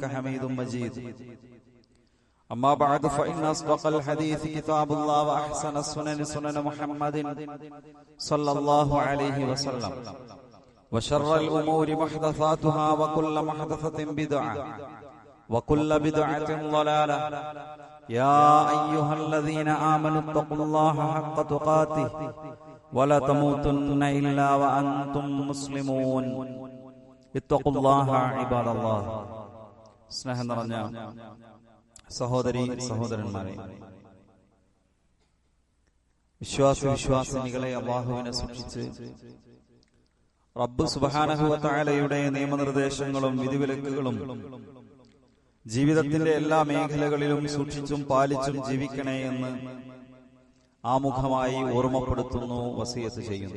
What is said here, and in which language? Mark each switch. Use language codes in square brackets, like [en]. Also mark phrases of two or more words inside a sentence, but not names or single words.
[ar] حميد مجيد أما بعد فإن أصدق الحديث كتاب الله وأحسن السنن سنن محمد صلى الله عليه وسلم وشر الأمور محدثاتها وكل محدثة بدعة وكل بدعة ضلالة يا أيها الذين آمنوا اتقوا الله حق تقاته ولا تموتن إلا وأنتم مسلمون اتقوا الله عباد الله. [ml] സ്നേഹം നിറഞ്ഞ സഹോദരി സഹോദരന്മാരെ, വിശ്വാസിനികളെ, അല്ലാഹുവിനെ സൂക്ഷിച്ച് [ar] رب سبحانه و [ml] തആലയുടെ നിയമനിർദ്ദേശങ്ങളും വിധിവിലക്കുകളും ജീവിതത്തിന്റെ എല്ലാ മേഖലകളിലും സൂക്ഷിച്ചും പാലിച്ചും ജീവിക്കണേ എന്ന് ആമുഖമായി ഓർമ്മപ്പെടുത്തുന്നു, വസിയത്ത് ചെയ്യുന്നു.